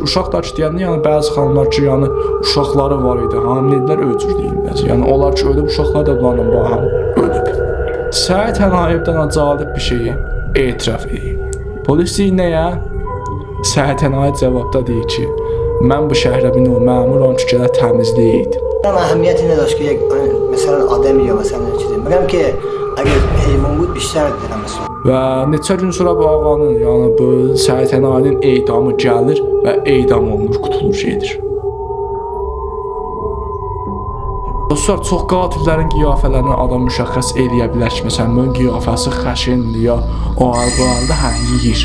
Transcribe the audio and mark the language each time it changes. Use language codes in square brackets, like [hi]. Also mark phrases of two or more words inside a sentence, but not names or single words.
[az] Uşaq da ki, deyəndə, yəni bəzi xanımlar ki, yəni uşaqları var idi, hamilədilər öcür deyirlər. Yəni onlar ki, ölüb, uşaqlar da bunlarla bağlı ölüb. Səid Hənaiddən acalib bir şeyi etiraf edir. Polis deyir nəyə? Səid Hənaid cavabda deyir ki, mən bu şəhərə bir məmuram ki, gələ təmizlik. [fa] اهمیتی نداشت که یک مثلا آدمی یا مثلا چیزی میگم که اگر حیوان بود بیشتر دلم میسوخت. [az] Və neçə gün sonra bu ağanın, yəni bu Səid Hənaidin edamı gəlir və edam olunur, qutulur şeydir. Dostlar, çox qatillərin qiyafələrini adam müşəxəs eləyə bilər ki, məsələn, bunun qiyafəsi xəşindir ya o arqalarında yeyir.